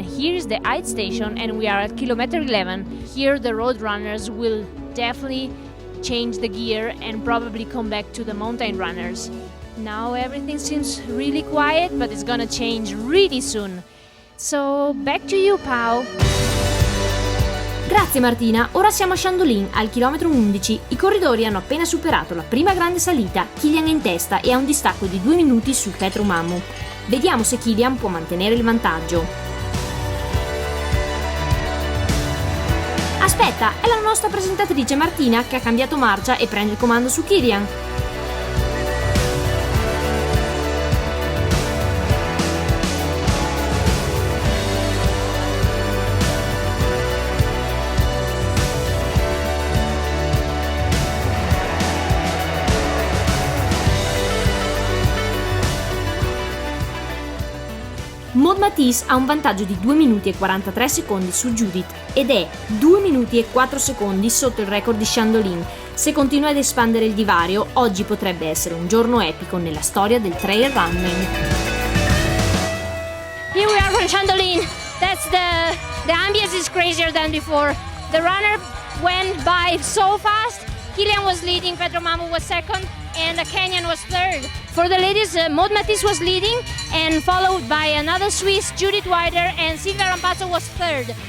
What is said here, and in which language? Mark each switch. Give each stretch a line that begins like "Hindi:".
English: Here is the aid station and we are at kilometer 11. Here the road runners will definitely change the gear and probably come back to the mountain runners. Now everything seems really quiet, but it's gonna change really soon. So back to you, Pau.
Italian: Grazie Martina, ora siamo a Chandolin, al chilometro 11. I corridori hanno appena superato la prima grande salita, Kilian è in testa e ha un distacco di 2 minuti sul Petro Mamu. Vediamo se Kilian può mantenere il vantaggio. Aspetta, è la nostra presentatrice Martina che ha cambiato marcia e prende il comando su Kilian. Maud Matisse ha un vantaggio di 2 minuti e 43 secondi su Judith ed è 2 minuti e 4 secondi sotto il record di Chandolin. Se continua ad espandere il divario, oggi potrebbe essere un giorno epico nella storia del trail running.
English: Here we are from Chandolin. That's the ambience is crazier than before. The runner went by so fast. Kilian was leading, Petro Mamu was second, and Kenyan was third. For the ladies, Maud Matisse was leading and followed by another Swiss, Judith Wider, and Silvia Rampazzo was third.